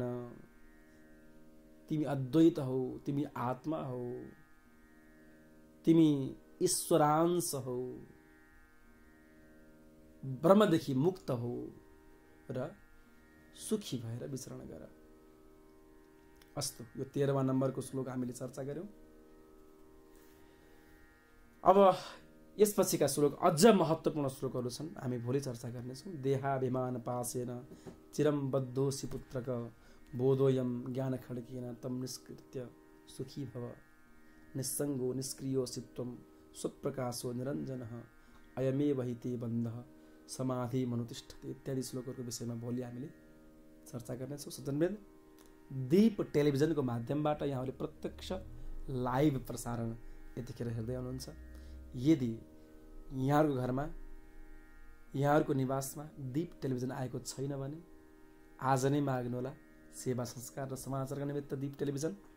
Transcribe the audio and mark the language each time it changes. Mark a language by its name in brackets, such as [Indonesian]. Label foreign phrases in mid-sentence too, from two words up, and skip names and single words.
[Nepali] तिमी अद्वैत हौ, तिमी आत्मा हौ, तिमी ईश्वरांश हौ, ब्रह्मदेखि मुक्त हौ र सुखी भएर विचरण गर। अस्तु, यो 13वां नम्बरको श्लोक हामीले चर्चा गर्यौं। अब यसपछिका श्लोक अझ महत्त्वपूर्ण श्लोकहरू छन्, हामी भोलि चर्चा गर्नेछौँ। [Sanskrit] देहाभिमान पासेन चिरम बद्धोसि पुत्रक बोधोयम ज्ञान खड्केन तम निष्कृत्य सुखी भव। निस्सङ्गो निष्क्रियो सित्वम स्वप्रकाशो निरञ्जनः अयमेव हि ते बन्धः समाधि मनुतिष्ठते [Nepali] इत्यादि श्लोकहरूको विषयमा भोलि हामीले चर्चा गर्नेछौँ। सज्जनवृन्द, दीप टेलिभिजनको माध्यमबाट यहाँहरूले प्रत्यक्ष लाइभ प्रसारण यतिखेर हेर्दै हुनुहुन्छ। यदि यहाँहरूको घरमा, यहाँहरूको निवासमा दीप टेलिभिजन आएको छैन भने आज नै माग्नुहोला सेवा संस्कार र समाचारका निमित्त दीप टेलिभिजन।